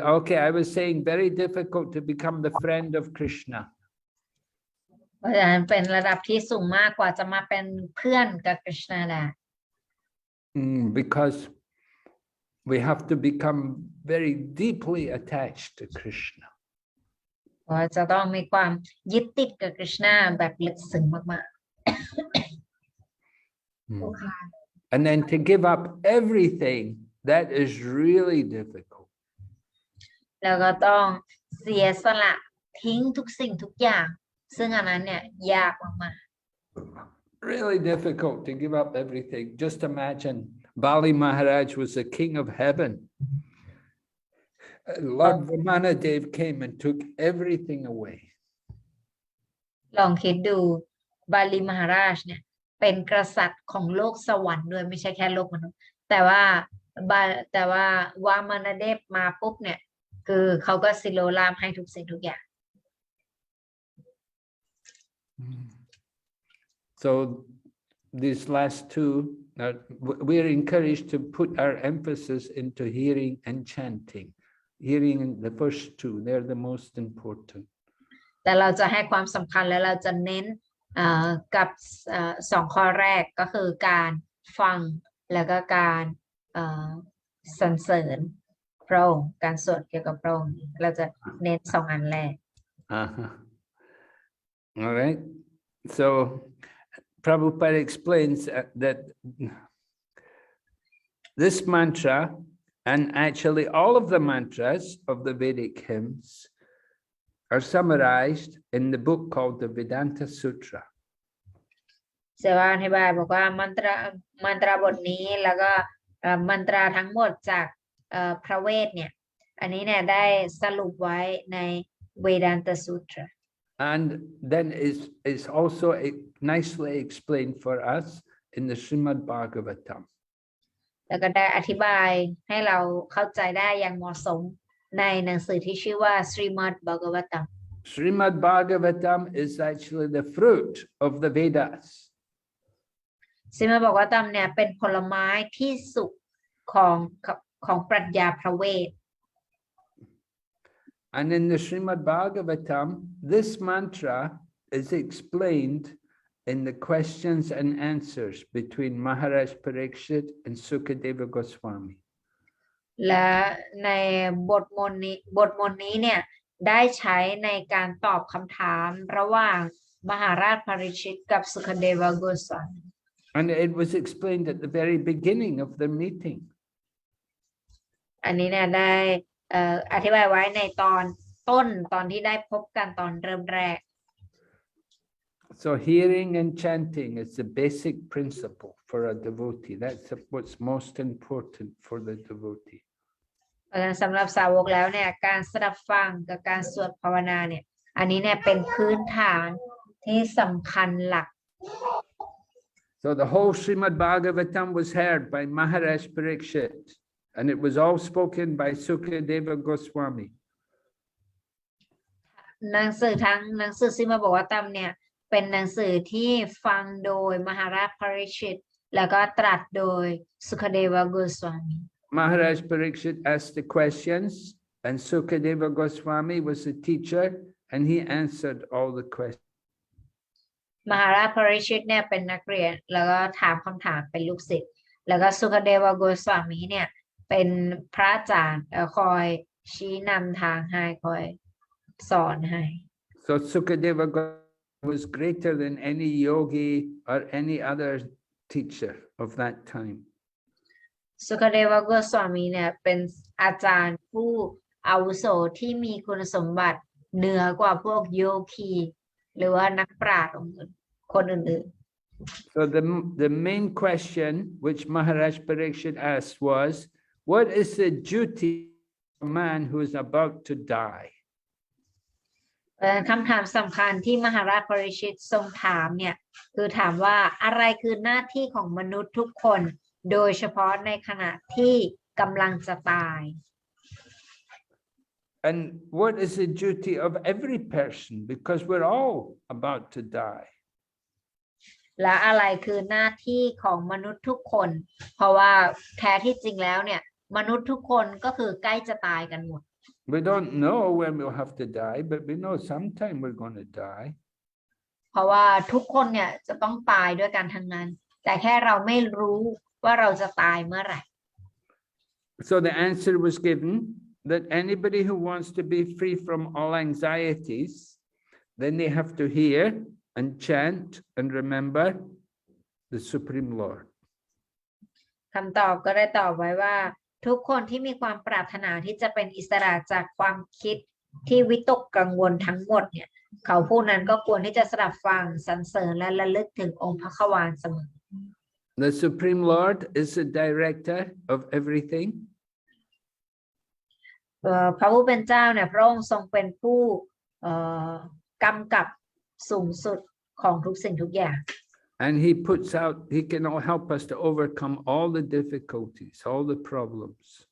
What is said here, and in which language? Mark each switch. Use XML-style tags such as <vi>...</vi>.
<en>Okay, I was saying very difficult to become the friend of Krishna.</en> <th>เพราะฉะนั้นเป็นระดับที่สูงมากกว่าจะมาเป็นเพื่อนกับกฤษณาได้</th> <en>Because we have to become very deeply attached to Krishna.</en> <th>เพราะจะต้องมีความยึดติดกับกฤษณาแบบลึกซึ้งมาก</th> <en>And then to give up everything, that is really difficult.</en> <th>ๆแล้วก็ต้องเสียสละทิ้งทุกสิ่งทุกอย่างซึ่งอันนั้นเนี่ยยากมาก</th> <en>Really difficult to give up everything. Just imagine Bali Maharaj was the king of heaven. Lord Vamanadev came and took everything away.</en> <th>ๆลองคิดดูบาลีมหาราชเนี่ยเป็นกษัตริย์ของโลกสวรรค์ด้วยไม่ใช่แค่โลกมนุษย์แต่ว่าวามานเดชมาปุ๊บเนี่ยคือเขาก็สิโลลามให้ทุกสิ่งทุกอย่าง</th> <en>So these last two, we are encouraged to put our emphasis into hearing and chanting. Hearing the first two, they're the most important.</en> <th>แต่เราจะให้ความสำคัญและเราจะเน้นกับสองข้อแรกก็คือการฟังแล้วก็การสรรเสริญพระองค์การสวดเกี่ยวกับพระองค์เราจะเน้นสองอันแรก</th> <en>All right. So Prabhupada explains that this mantra, and actually all of the mantras of the Vedic hymns, are summarized in the book called the Vedanta Sutra.</en> <th>เสวาอธิบายบอกว่ามันตราบทนี้แล้วก็มันตราทั้งหมดจากพระเวทเนี่ยอันนี้เนี่ยได้สรุปไว้ใน Vedanta Sutra</th> <en>And then it's also nicely explained for us in the Srimad Bhagavatam.</en> <th>แล้วก็ได้อธิบายให้เราเข้าใจได้อย่างเหมาะสมในหนังสือที่ชื่อว่า Srimad Bhagavatam</th> <en>Srimad Bhagavatam is actually the fruit of the Vedas.</en> <th>Srimad Bhagavatam เนี่ยเป็นผลไม้ที่สุกของปรัชญาพระเวท</th> <en>And in the Srimad Bhagavatam, this mantra is explained in the questions and answers between Maharaj Parikshit and Sukadeva Goswami.</en> <th>และในบทมนต์นี้เนี่ยได้ใช้ในการตอบคำถามระหว่างมหาราชปริชิตกับสุขเดวโกสวามี</th> <en>And it was explained at the very beginning of the meeting.</en> <th>อันนี้เนี่ยได้อธิบายไว้ในตอนต้นตอนที่ได้พบกันตอนเริ่มแรก</th> <en>So hearing and chanting is the basic principle for a devotee. That's what's most important for the devotee.</en> <th>เพราะฉะนั้นสำหรับสาวกแล้วเนี่ยการสดับฟังกับการสวดภาวนาเนี่ยอันนี้เนี่ยเป็นพื้นฐานที่สำคัญหลัก</th> <en>So the whole Srimad Bhagavatam was heard by Maharaj Parikshit, and it was all spoken by Sukadeva Goswami.</en> <th>หนังสือซิมาบอกว่าตามเนี่ยเป็นหนังสือที่ฟังโดยมหาราชปริชิตแล้วก็ตรัสโดยสุขเดวโกสวามี</th> <en>Maharaj Parikshit asked the questions, and Sukadeva Goswami was the teacher, and he answered all the questions.</en> <th>มหาราชปริชิตเนี่ยเป็นนักเรียนแล้วก็ถามคำถามเป็นลูกศิษย์แล้วก็สุขเดวโกสวามีเนี่ยเป็นพระอาจารย์คอยชี้นำทางให้คอยสอนให้</th> <en>So Sukadeva was greater than any yogi or any other teacher of that time.</en> <th>สุขเดวโกสวามีเนี่ยเป็นอาจารย์ผู้อาวุโสที่มีคุณสมบัติเหนือกว่าพวกโยคีหรือว่านักปราชญ์คนอื่นๆ</th> <en>So the main question which Maharaj Parikshit asked was, what is the duty of a man who is about to die?</en> <th>คำถามสำคัญที่มหาราชปริชิตทรงถามเนี่ยคือถามว่าอะไรคือหน้าที่ของมนุษย์ทุกคนโดยเฉพาะในขณะที่กำลังจะตาย</th> <en>And what is the duty of every person? Because we're all about to die.</en> <th>และอะไรคือหน้าที่ของมนุษย์ทุกคนเพราะว่าแท้ที่จริงแล้วเนี่ย มนุษย์ทุกคนก็คือใกล้จะตายกันหมด</th> <en>We don't know when we'll have to die, but we know sometime we're going to die.</en> <th>เพราะว่าทุกคนเนี่ยจะต้องตายด้วยกันทั้งนั้น แต่แค่เราไม่รู้ว่าเราจะตายเมื่อไหร่</th> <en>So the answer was given that anybody who wants to be free from all anxieties, then they have to hear and chant and remember the Supreme Lord.</en> <th>คำตอบก็ได้ตอบไว้ว่า ทุกคนที่มีความปรารถนาที่จะเป็นอิสระจากความคิดที่วิตกกังวลทั้งหมดเนี่ยเขาผู้นั้นก็ควรที่จะสดับฟังสรรเสริญและระลึกถึงองค์พระขวานเสมอ</th> <en>The Supreme Lord is the director of everything.</en> <th>พระผู้เป็นเจ้าเนี่ยพระองค์ทรงเป็นผู้กำกับสูงสุดของทุกสิ่งทุกอย่าง</th> <en>And he puts out, he can help us to overcome all the difficulties, all the problems.</en>